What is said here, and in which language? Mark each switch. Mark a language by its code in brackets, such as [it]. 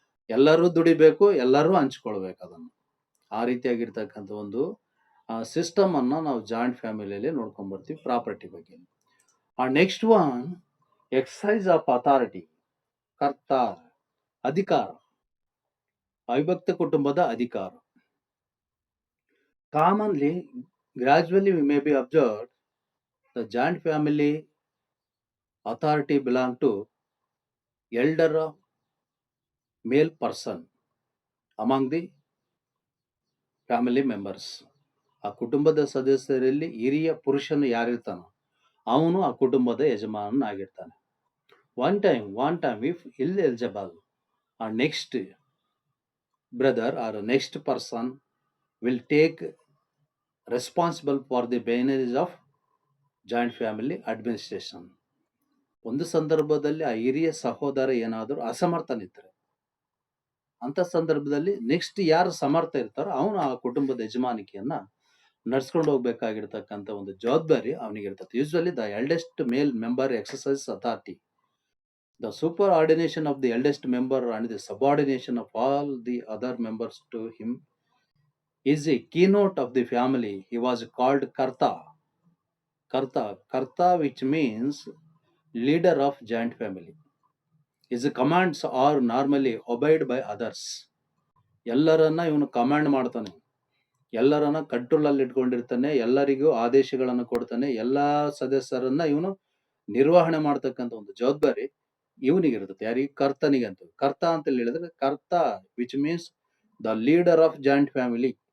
[kn] ಎಲ್ಲರೂ ದುಡಿಬೇಕು, ಎಲ್ಲರೂ ಹಂಚ್ಕೊಳ್ಬೇಕು ಅದನ್ನು. ಆ ರೀತಿಯಾಗಿರ್ತಕ್ಕಂಥ ಒಂದು ಸಿಸ್ಟಮ್ ಅನ್ನ ನಾವು ಜಾಯಿಂಟ್ ಫ್ಯಾಮಿಲಿಯಲ್ಲಿ ನೋಡ್ಕೊಂಡ್ ಬರ್ತೀವಿ ಪ್ರಾಪರ್ಟಿ ಬಗ್ಗೆ. [en] Next one, exercise of authority, ಕರ್ತಾರ, ಅಧಿಕಾರ. [kn] ಅವಿಭಕ್ತ ಕುಟುಂಬದ ಅಧಿಕಾರ. [en] Commonly, gradually we may be observed, the joint family authority belong to elder male person among the family members. [kn] ಆ ಕುಟುಂಬದ ಸದಸ್ಯರಲ್ಲಿ ಹಿರಿಯ ಪುರುಷನು ಯಾರಿರ್ತಾನೋ ಅವನು ಆ ಕುಟುಂಬದ ಯಜಮಾನನಾಗಿರ್ತಾನೆ. [en] One time if eligible, our next brother or next person will take responsible for the management of joint family administration. [kn] ಒಂದು ಸಂದರ್ಭದಲ್ಲಿ ಆ ಹಿರಿಯ ಸಹೋದರ ಏನಾದರೂ ಅಸಮರ್ಥನಿದ್ರೆ ಅಂತ ಸಂದರ್ಭದಲ್ಲಿ ನೆಕ್ಸ್ಟ್ ಯಾರು ಸಮರ್ಥ ಇರ್ತಾರೋ ಅವನು ಆ ಕುಟುಂಬದ ಯಜಮಾನಿಕೆಯನ್ನ ನಡ್ಸ್ಕೊಂಡು ಹೋಗ್ಬೇಕಾಗಿರ್ತಕ್ಕಂಥ ಒಂದು ಜವಾಬ್ದಾರಿ ಅವನಿಗಿರ್ತದೆ. [en] Usually the eldest male member exercise authority. The superordination of the eldest member and the subordination of all the other members to him is a keynote of the family. He was called Karta. Karta, which means leader of joint family. His commands are normally obeyed by others. [kn] ಎಲ್ಲರನ್ನ ಇವನು command ಮಾಡ್ತಾನೆ, ಎಲ್ಲರನ್ನ control ಅಲ್ಲಿ ಇಟ್ಕೊಂಡಿರ್ತಾನೆ, ಎಲ್ಲರಿಗೂ ಆದೇಶಗಳನ್ನು ಕೊಡ್ತಾನೆ, ಎಲ್ಲಾ ಸದಸ್ಯರನ್ನ ಇವನು ನಿರ್ವಹಣೆ ಮಾಡ್ತಕ್ಕಂಥ ಒಂದು ಜವಾಬ್ದಾರಿ ಇವನಿಗಿರ್ತದೆ. ಯಾರಿಗೆ? ಕರ್ತನಿಗೆ ಅಂತ. ಕರ್ತ ಅಂತ ಹೇಳಿದ್ರೆ ಕರ್ತ, [en] Which means the leader of joint family.